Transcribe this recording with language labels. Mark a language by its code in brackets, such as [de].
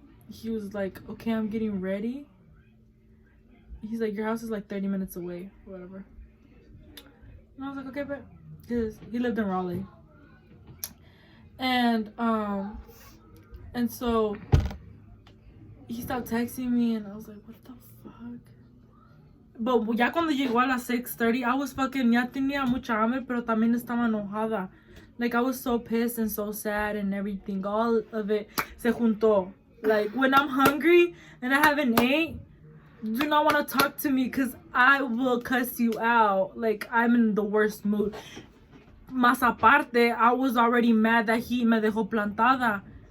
[en] He was like, okay, I'm getting ready. He's like, your house is like 30 minutes away, or whatever. And I was like, okay, but because he lived in Raleigh. And so he stopped texting me, and I was like, what the fuck? But [es] ya cuando llegó a las 6:30, [en] I was fucking, [es] ya tenía mucha hambre, pero también estaba enojada. [en] Like, I was so pissed and so sad and everything. All of it [es] se juntó. [en] Like, when I'm hungry and I haven't ate, do not want to talk to me because I will cuss you out. Like, I'm in the worst mood. [es] Más aparte, [en] I was already mad that he [es] me dejó plantada.